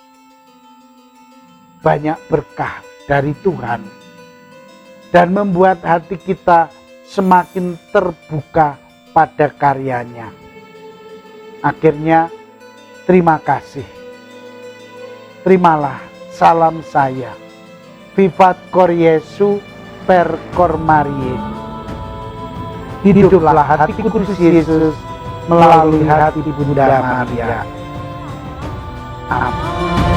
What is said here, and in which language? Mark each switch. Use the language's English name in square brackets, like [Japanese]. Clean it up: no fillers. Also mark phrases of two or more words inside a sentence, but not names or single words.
[Indonesian] Banyak berkah dari Tuhan dan membuat hati kita semakin terbuka pada karyanya. Akhirnya, terima kasih. Terimalah salam saya. [Latin] Vivat cor Jesu per cor Mariae. [Indonesian] Hiduplah hati kudus Yesus melalui hati Bunda Maria. Amin.